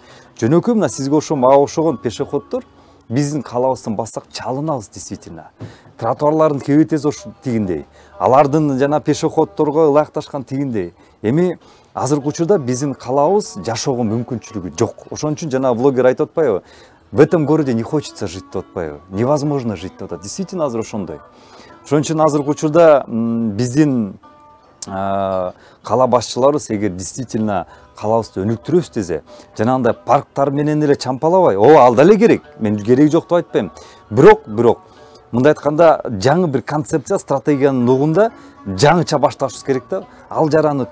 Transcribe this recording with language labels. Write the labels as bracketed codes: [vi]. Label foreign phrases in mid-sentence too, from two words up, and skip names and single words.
[ky] Жөнөкөй мына сизге мага окшогон пешеходдор биздин калабыздан бассак чалынабыз действительно. Тротуарлардын кебетеси ошо тигиндей. Алардын жана пешеходдорго ылайыкташкан тигиндей. Эми азыркы учурда биздин калабыз жашоого мүмкүнчүлүгү жок. Ошон үчүн жана блогер айтып атпайбы? [ru] В этом городе не хочется жить [ky] деп атпайбы? [ru] Невозможно жить [ky] деп атат. Действительно азыр ошондой. Ошон үчүн азыркы учурда биздин кала башчыларыбыз эгер действительно калабызды өнүктүрөбүз десе, жанагындай парктар менен эле чампалабай, ал да эле керек. Мен кереги жок деп айтпайм. Бирок мындай айтканда жаңы бир концепция, стратегиянын угунда жаңыча башташыбыз керек да.